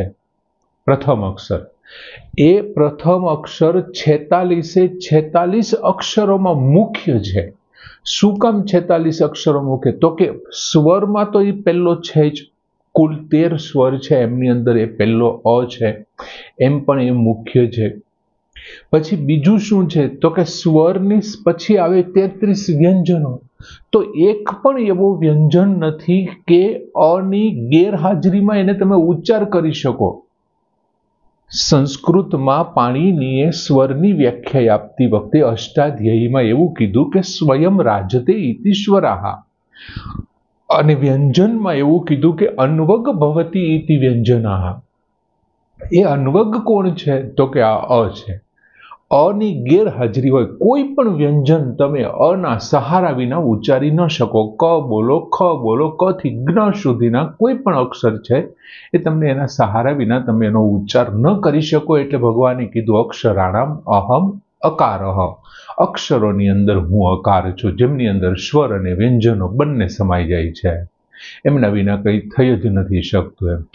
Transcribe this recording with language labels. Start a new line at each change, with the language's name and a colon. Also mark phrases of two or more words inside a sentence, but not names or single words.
Gujarati: પ્રથમ અક્ષર એ પ્રથમ અક્ષર 46 અક્ષરોમાં મુખ્ય છે। શું કામ 46 અક્ષરો મુખ્ય તો કે સ્વરમાં તો એ પહેલો છે જ। કુલ 13 સ્વર છે એમની અંદર એ પહેલો અ છે એમ પણ એ મુખ્ય છે। પછી બીજું શું છે તો કે સ્વરની પછી આવે 33 વ્યંજનો। તો એક પણ એવો વ્યંજન નથી કે અ ની ગેરહાજરીમાં એને તમે ઉચ્ચાર કરી શકો। સંસ્કૃતમાં પાણિનીએ સ્વરની વ્યાખ્યા આપતી વખતે અષ્ટાધ્યાયીમાં એવું કીધું કે
Sanskrit: स्वयं राजते इति स्वराः
Gujarati: અને વ્યંજનમાં એવું કીધું કે
Sanskrit: अन्वग भवति इति व्यंजनाः।
Gujarati: એ અન્વગ કોણ છે તો કે આ અ છે। અની ગેરહાજરી હોય, કોઈ પણ વ્યંજન તમે અના સહારા વિના ઉચ્ચારી ન શકો. ક બોલો, ખ બોલો, ક થી જ્ઞ સુધીના કોઈ પણ અક્ષર છે એ તમને એના સહારા વિના તમે એનો ઉચ્ચાર ન કરી શકો. એટલે ભગવાને કીધું
Sanskrit: अक्षराणाम अहम अकारः,
Gujarati: અક્ષરોની અંદર હું અકાર છું, જેમની અંદર સ્વર અને વ્યંજનો બંને સમાઈ જાય છે, એમના વિના કંઈ થઈ જ નથી શકતું એમ.